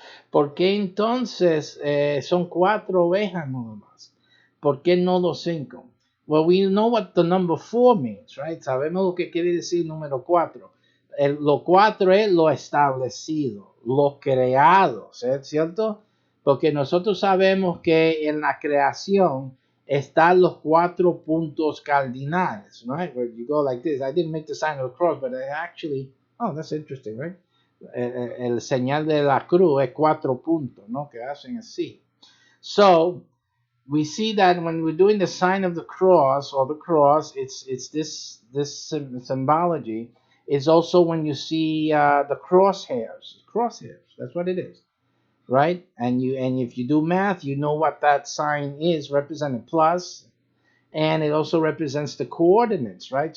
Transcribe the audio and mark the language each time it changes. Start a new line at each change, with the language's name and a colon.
Spanish: ¿Por qué entonces son cuatro ovejas nada más? ¿Por qué no los cinco?
English: Well, we know what the number four means, right?
Spanish: Sabemos lo que quiere decir número cuatro. Lo cuatro es lo establecido, lo creado, ¿cierto? Porque nosotros sabemos que en la creación están los cuatro puntos cardinales, right?
English: Where you go like this. I didn't make the sign of the cross, but I actually, oh, that's interesting, right?
Spanish: El señal de la cruz es cuatro puntos, ¿no? Que hacen así.
English: So, we see that when we're doing the sign of the cross or the cross, it's this symbology. It's also when you see the crosshairs. That's what it is, right? And if you do math, you know what that sign is representing plus, and it also represents the coordinates, right?